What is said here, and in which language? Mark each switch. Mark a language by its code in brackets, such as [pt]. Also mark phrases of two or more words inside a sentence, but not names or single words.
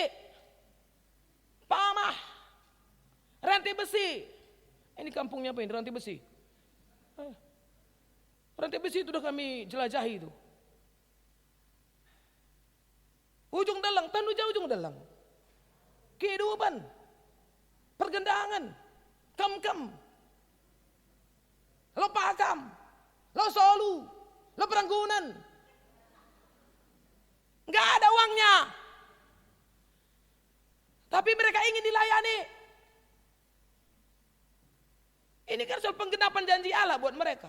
[id] Pamah. Ranti Besi. Ini kampungnya apa ini? Ranti Besi. Ranti Besi itu udah kami jelajahi itu. Ujung Dalang, Tanuja ujung Dalang. Kehidupan. Pergendangan. Kam-kam. Lo Pakam. Lo Solu. Lo Peranggunan. Enggak ada uangnya. Tapi mereka ingin dilayani. Ini kan soal penggenapan janji Allah buat mereka.